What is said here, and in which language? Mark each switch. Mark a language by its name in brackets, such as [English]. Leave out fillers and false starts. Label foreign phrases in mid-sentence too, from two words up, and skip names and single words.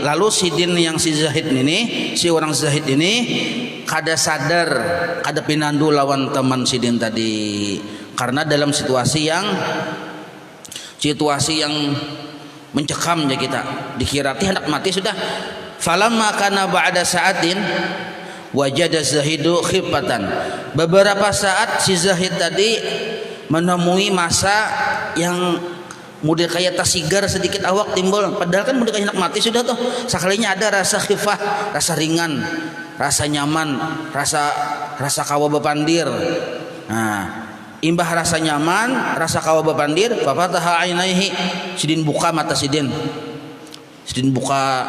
[Banjar] Lalu sidin yang si Zahid ini, si orang Zahid ini kada sadar, kada pinandu lawan teman sidin tadi. Karena dalam situasi yang mencekam ya kita, dikirati hendak mati sudah. [Arabic] فلما كان بعد ساعة وجد الزاهد خفة. [Banjar] Beberapa saat si Zahid tadi menemui masa yang model kayak tasigar sedikit awak timbul, padahal kan model kayak hendak mati sudah tuh. Sekalinya ada rasa khifah, rasa ringan, rasa nyaman, rasa kawa bepandir. Nah, imbah rasa nyaman, rasa kawa bepandir, [Arabic] ففتح عينيه, [Banjar] sidin buka mata sidin buka.